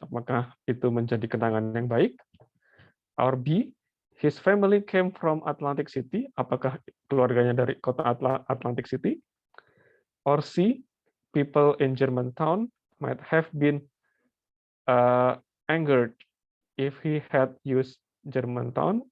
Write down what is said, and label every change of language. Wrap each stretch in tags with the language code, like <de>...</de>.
<id>Apakah itu menjadi kenangan yang baik?</id> <en>Or B, his family came from Atlantic City.</en> <id>Apakah keluarganya dari kota Atlantic City?</id> <en>Or C, people in Germantown might have been angered if he had used Germantown.</en>